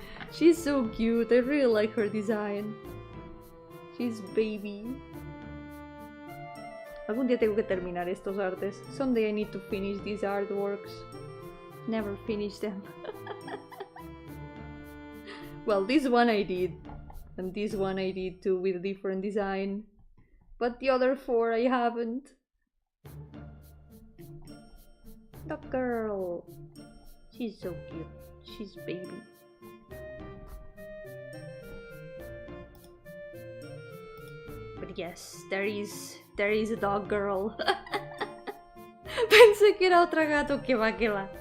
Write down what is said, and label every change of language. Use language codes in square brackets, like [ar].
[en] She's so cute, I really like her design. She's baby. [es] Algún día tengo que terminar estos artes. [en] Someday I need to finish these artworks. Never finish them. Well, this one I did. And this one I did too with a different design. But the other four I haven't. The girl. She's so cute. She's baby. But yes, there is a dog girl. [es] Pensé que era otra gato, que va.